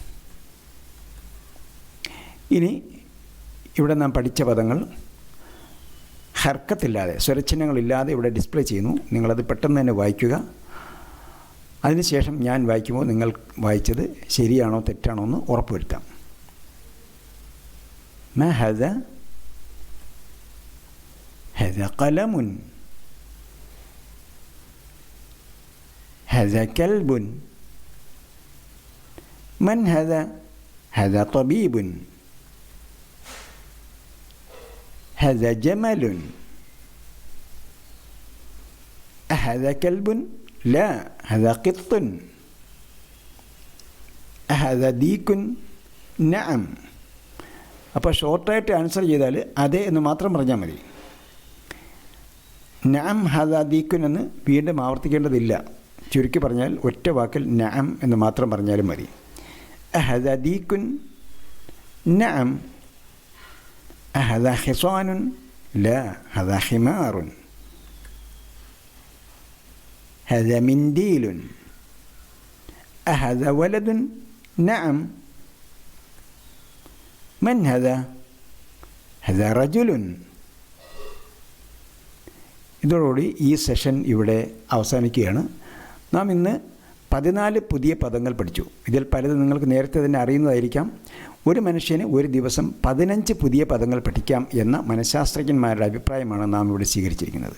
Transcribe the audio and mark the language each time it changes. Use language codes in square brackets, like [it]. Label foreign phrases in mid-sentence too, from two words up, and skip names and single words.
[ml] ഇനി ഇവിടെ നാം പഠിച്ച പദങ്ങൾ ഹർക്കത്തില്ലാതെ, സ്വരച്ചിഹ്നങ്ങളില്ലാതെ ഇവിടെ ഡിസ്പ്ലേ ചെയ്യുന്നു. നിങ്ങളത് പെട്ടെന്ന് തന്നെ വായിക്കുക. അതിനുശേഷം ഞാൻ വായിക്കുമ്പോൾ നിങ്ങൾ വായിച്ചത് ശരിയാണോ തെറ്റാണോ എന്ന് ഉറപ്പുവരുത്താം. [ar] ما هذا؟ هذا قلم. هذا كلب. من هذا؟ هذا طبيب. هذا جمل. أهذا كلب؟ لا، هذا قط. أهذا ديك؟ نعم. [ml] അപ്പോൾ ഷോർട്ടായിട്ട് ആൻസർ ചെയ്താൽ അതെ എന്ന് മാത്രം പറഞ്ഞാൽ മതി. [ar] نعم هذا ديك [ml] എന്ന് വീണ്ടും ആവർത്തിക്കേണ്ടതില്ല. ചുരുക്കി പറഞ്ഞാൽ ഒറ്റ വാക്കിൽ നഅം എന്ന് മാത്രം പറഞ്ഞാലും മതി. [ar] أهذا ديك؟ نعم. أهذا حصان؟ لا، هذا حمار. هذا منديل. أهذا ولد؟ نعم. من هذا؟ هذا رجل. [ml] ഇതോടുകൂടി ഈ സെഷൻ ഇവിടെ അവസാനിക്കുകയാണ്. നാം ഇന്ന് 14 പുതിയ പദങ്ങൾ പഠിച്ചു. ഇതിൽ പലത് നിങ്ങൾക്ക് നേരത്തെ തന്നെ അറിയുന്നതായിരിക്കാം. ഒരു മനുഷ്യന് ഒരു ദിവസം 15 പുതിയ പദങ്ങൾ പഠിക്കാം എന്ന മനഃശാസ്ത്രജ്ഞന്മാരുടെ അഭിപ്രായമാണ് നാം ഇവിടെ സ്വീകരിച്ചിരിക്കുന്നത്.